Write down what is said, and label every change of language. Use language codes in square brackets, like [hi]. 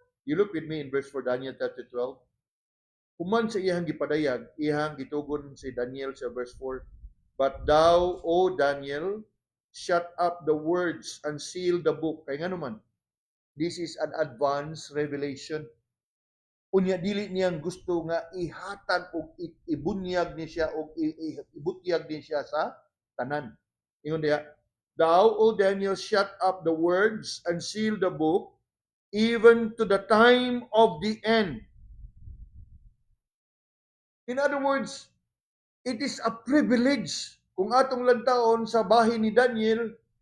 [en] You look with me in verse 4, Daniel chapter 12. [ceb] Human sa iyang gipadayag, iyang gitugon si Daniel sa verse 4. [en] But thou, O Daniel, shut up the words and seal the book. [tl] Kaya nga naman, [en] this is an advanced revelation. [ceb] Unya dili niyang gusto nga ihatan o ibunyag ni siya o ibutyag ni siya sa tanan. Ingon diya, [en] thou, O Daniel, shut up the words and seal the book, even to the time of the end. In other words, it is a privilege [ceb] kung atong lantaon sa bahin ni Daniel.